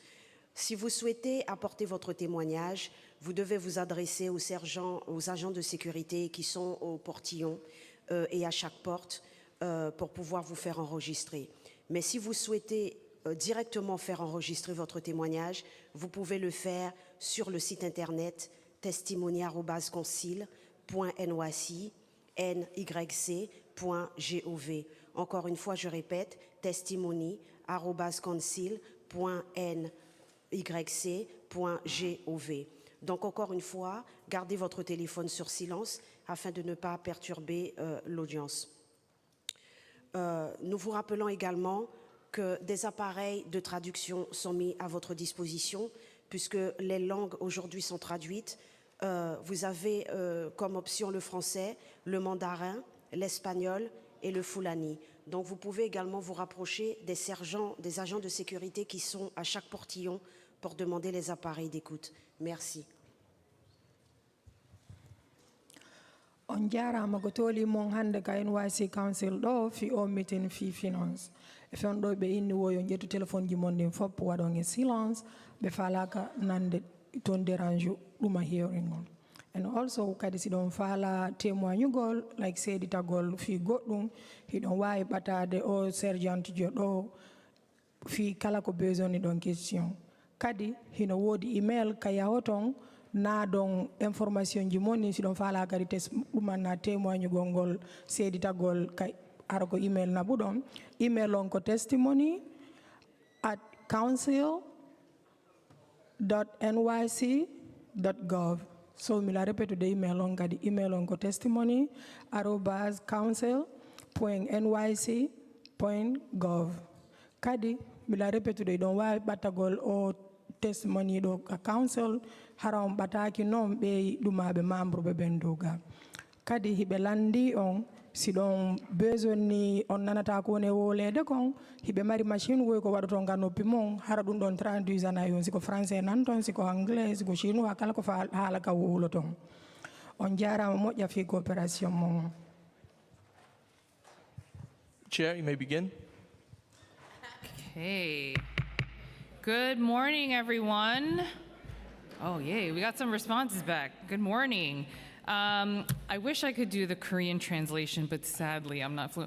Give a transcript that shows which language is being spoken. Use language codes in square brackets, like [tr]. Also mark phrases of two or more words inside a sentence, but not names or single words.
[fr] Si vous souhaitez apporter votre témoignage, vous devez vous adresser aux agents de sécurité qui sont au portillon et à chaque porte pour pouvoir vous faire enregistrer. Mais si vous souhaitez directement faire enregistrer votre témoignage, vous pouvez le faire sur le site internet testimony@council.nyc.gov. Encore une fois, je répète, testimony@council.nyc.gov. Donc encore une fois, gardez votre téléphone sur silence afin de ne pas perturber l'audience. Nous vous rappelons également que des appareils de traduction sont mis à votre disposition puisque les langues aujourd'hui sont traduites. Vous avez comme option le français, le mandarin, l'espagnol et le fulani. Donc vous pouvez également vous rapprocher des agents de sécurité qui sont à chaque portillon pour demander les appareils d'écoute. Merci. [ff] On jarama ko toli mon hande ka NYC Council ɗo fi o meeting fi finance e fen ɗo ɓe inni woyo ƴettu téléphone ji mon ɗin fof waɗon e silence ɓe falaka nande ton dérange ɗuma hearing on. [en] And also [ff] kadi si ɗon faala témoignugol like seeditagol fi goɗɗum hiɗon wawi ɓatade o sergent jo ɗo fi kala ko besoin ɗon question. Kadi hino woodi email ka yahoton na don information ji moni si ɗon faala kadi ɗumanna témoignugol ngol seeditagol kay ara ko email na ɓuɗon email on ko testimony@council.nyc.gov. So mila répéte de email on kadi email on ko testimony@council.nyc.gov. kadi mila répéte de ɗon wawi ɓattagol o testimony ɗo council hara on ɓataki noon ɓe ɗumaɓe membre ɓe ɓen doga. Kadi hiɓe landi on siɗon besoin ni on nanata ko ne wolede kon hiɓe mari machine woy ko waɗa ton ga noppi mon hara ɗum ɗon traduisana yon siko français nan ton siko anglais siko chinois kala ko fa haala ka wowlo ton on jarama moƴƴa fi coopération mon. [en] Chair, you may begin. Okay. Good morning, everyone. Oh, yay, we got some responses back. Good morning. I wish I could do the Korean translation, but sadly, I'm not fluent.